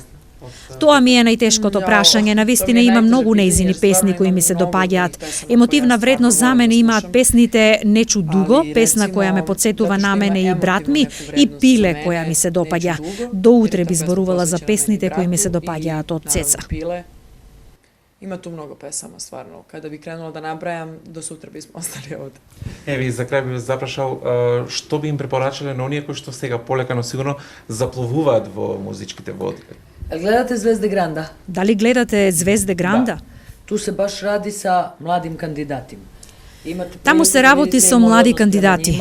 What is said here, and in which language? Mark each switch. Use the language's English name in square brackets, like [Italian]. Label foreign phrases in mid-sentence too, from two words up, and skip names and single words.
[Macedonian] Тоа ми е најтешкото прашање. Навистина има многу нејзини песни кои ми се допаѓаат. Емотивна вредност за мене имаат песните Нечу дуго, песна која ме подсетува на мене и брат ми, и Пиле која ми се допаѓа. До утре би зборувала за песните кои ми се допаѓаат од Цеца. [Serbian] Ima tu mnogo pesama, stvarno. Kada bi krenula da nabrajam, do sutra bismo ostali ovde. [Macedonian] Еве, и за крај би ве запрашал, што би им препорачале на оние кои што сега полека, но сигурно запловуваат во музичките води? Гледате Звезде Гранда? Дали гледате Звезде Гранда? [Serbian] Ту се баш ради са младим кандидатима. [Macedonian] Таму се работи со млади кандидати.